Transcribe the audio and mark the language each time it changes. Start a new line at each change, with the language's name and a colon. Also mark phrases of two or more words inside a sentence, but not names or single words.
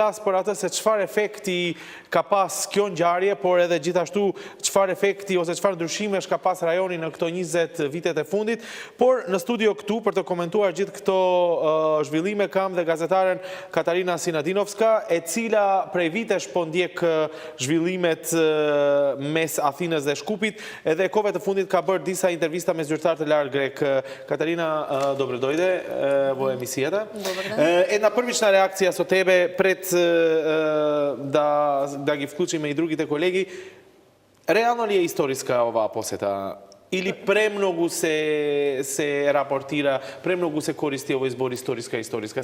Albanian: flasë për atë se çfarë efekti ka pas kjo ngjarje, por edhe gjithashtu çfarë efekti ose çfarë ndryshime ka pas rajoni në këto 20 vitet e fundit, por në studio këtu për të komentuar gjithë këto zhvillime kam dhe gazetaren Katarina Sinadinovska, e cila prej vitesh po ndjek zhvillimet mes Athinës dhe Shkupit, edhe kohëve të fundit ka bërë disa intervista me zyrtar të lartë grek.
Macedonian: Катарина, добре дојде, во емисијата. Една първична реакция со тебе пред да ги вклучиме и другите колеги. Реално ли е историска оваа посета? Или премногу се рапортира, премногу се користи овој збор историска?